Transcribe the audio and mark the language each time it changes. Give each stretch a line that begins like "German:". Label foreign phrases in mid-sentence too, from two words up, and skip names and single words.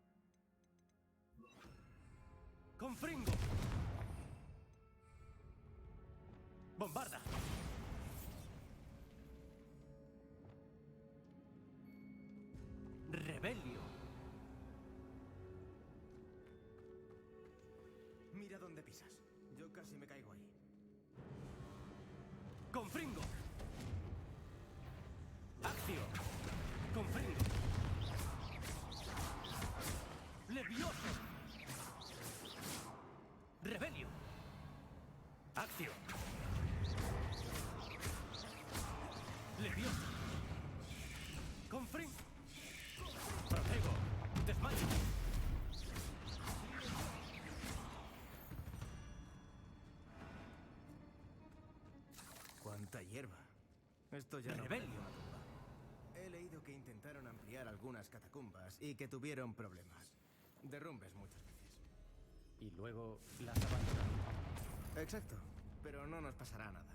Spanish: ¡Confringo! ¡Bombarda! ¡Rebelio! Mira dónde pisas. Yo casi me caigo ahí. ¡Confringo! ¡Accio! ¡Confringo! ¡Levioso! ¡Rebelio! ¡Accio! ¡Levioso! ¡Confringo! ¡Protego! ¡Desmayo! ¡Cuánta hierba! Esto ya no ¡Rebelio! parece una tumba. He leído que intentaron ampliar algunas catacumbas y que tuvieron problemas. Derrumbes muchas veces. Y luego las abandonaron. Exacto. Pero no nos pasará nada.